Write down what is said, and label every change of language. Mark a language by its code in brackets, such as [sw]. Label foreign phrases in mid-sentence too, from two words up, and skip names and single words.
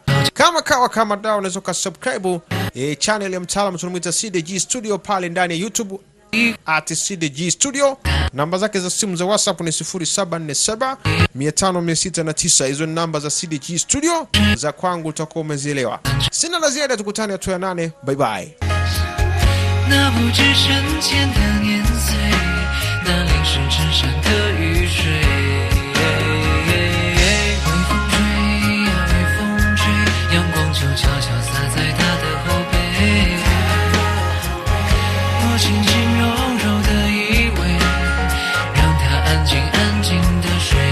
[sw] Kama dawa unaweza kusubscribe channel ya mtaalamu tunamuita CDG Studio pale ndani ya YouTube @CDG Studio. Namba zake za simu za WhatsApp ni 0747500609. Hizo ni namba za CDG Studio, za kwangu utakuwa umezielewa. Sina la ziada, tukutane hatua ya 8. [en] Bye bye. [zh] 那不知深浅的年岁，那淋湿衬衫的雨水。微风吹呀微风吹，阳光就悄悄洒在他的后背。我轻轻柔柔的依偎，让他安静安静的睡。